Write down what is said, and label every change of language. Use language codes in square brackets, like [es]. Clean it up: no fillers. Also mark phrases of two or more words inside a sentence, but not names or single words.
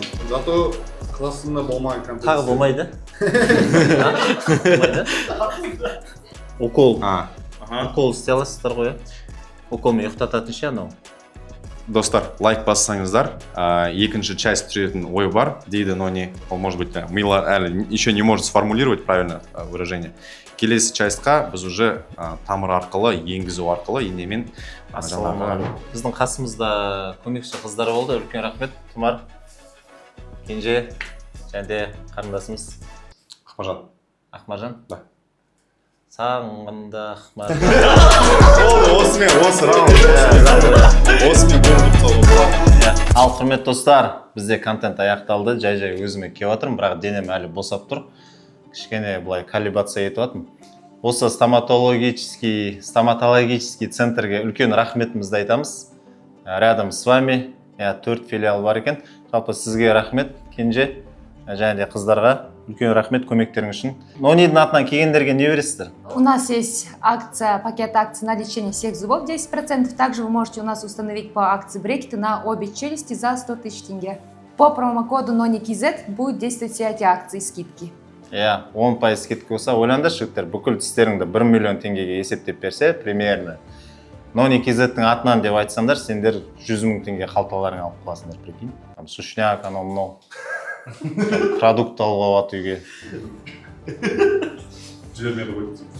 [kk] Зато классында болмаған контент. Тағы болмайды? Укол. Укол істей аласыздар ғой, уколмен ұйықтататын ше анау. Достар, лайк бассаңыздар, екінші часть түсіретін ой бар, дейді Нони. Ол, [ru] может быть, Мила әлі еще не может сформулировать правильно выражение. [kk] Келесі частьқа біз уже тамыр арқылы, енгізу арқылы, енемен Біздің қасымызда көмекші қыздар болды, үлкен рахмет. Тұмар, Кенже, және қарындасымыз Ақмаржан. Да. Сағынғанда Ақмаржан. Осымен болдық сол. Ал құрмет достар, бізде контент аяқталды. Жай өзіме келіп жатырмын, бірақ денем әлі босап тұр. Кішкене бұлай коллаборация етіп жатырмын. Осы [ru] стоматологический центрге [kk] үлкен рахметімізді айтамыз. [ru] Рядом с вами 4 филиал [kk] бар екен. [ru] Жалпы сізге рахмет, Кенже, және де қыздарға үлкен рахмет көмектерің үшін. Нонидің атынан келгендерге не бересіздер? У нас есть пакет акций на лечение всех зубов 10%. Также вы можете у нас установить по акции брекеты на обе челюсти за 100 000 тенге. По промокоду NONIKZ будет действовать все эти акции скидки. [kk] 10% скидка болса, ойлаңдар жігіттер, бүкіл тістеріңді 1 миллион теңгеге есептеп берсе, примерно. NONIKZ-тің атынан деп айтсаңдар, сендер 100 000 теңге қалталарың алып қаласыңдар, прикинь. Сушняк, анау мынау. Продукт алуға алады үйге. Жібермеді ғой.